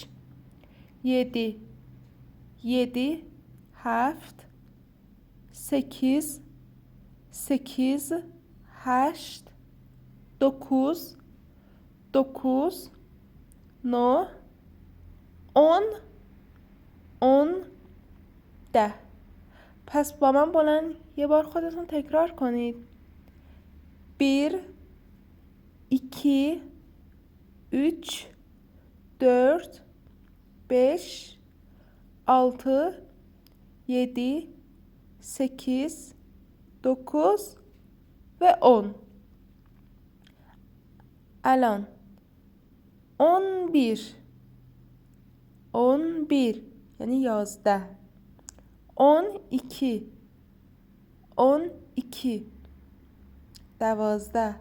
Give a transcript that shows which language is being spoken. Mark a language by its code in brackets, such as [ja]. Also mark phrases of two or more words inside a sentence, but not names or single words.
[tr] yedi، yedi هفت. sekiz، sekiz هشت. dokuz، dokuz نه. on، on ده. [fa] پس با من بلند یه بار خودتون تکرار کنید. [tr] bir، iki، üç، dört، beş، altı، yedi، sekiz، dokuz ve 10. [fa] الان 11، 11 یعنی 11. 12، 12 12.